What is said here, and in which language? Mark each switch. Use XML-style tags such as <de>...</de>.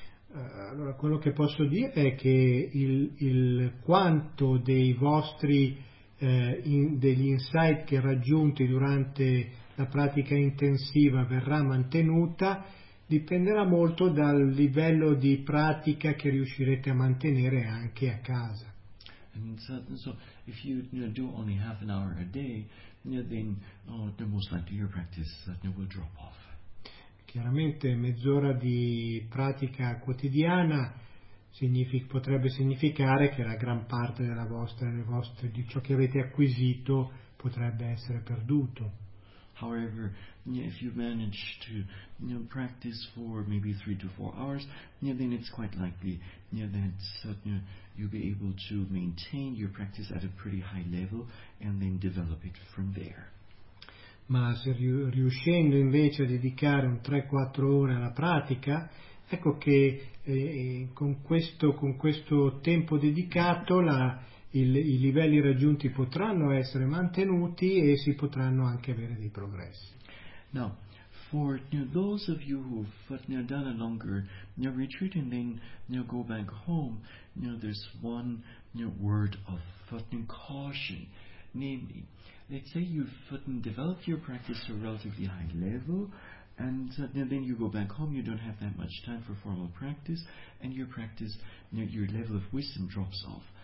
<it>Allora, quello che posso dire è che il quanto dei vostri degli insight che raggiunti durante la pratica intensiva verrà mantenuta dipenderà molto dal livello di pratica che riuscirete a mantenere anche a casa.</it> <en>So if you do only half an hour a day, then the most likely your practice will drop off.</en> <it>Chiaramente mezz'ora di pratica quotidiana potrebbe significare che la gran parte della vostra, di ciò che avete acquisito potrebbe essere perduto.</it> <en>However, if you manage to practice for maybe 3 to 4 hours, then it's quite likely that you'll be able to maintain your practice at a pretty high level and then develop it from there.</en> <it>Ma se riuscendo invece a dedicare un 3-4 ore alla pratica, ecco che con questo tempo dedicato i livelli raggiunti potranno essere mantenuti e si potranno anche avere dei progressi.</it> <en>Now, for those of you who've done a longer retreat and then go back home, there's one word of caution, namely, let's say you've developed your practice to a relatively high level, and then you go back home, you don't have that much time for formal practice, and your practice, your level of wisdom drops off.</en>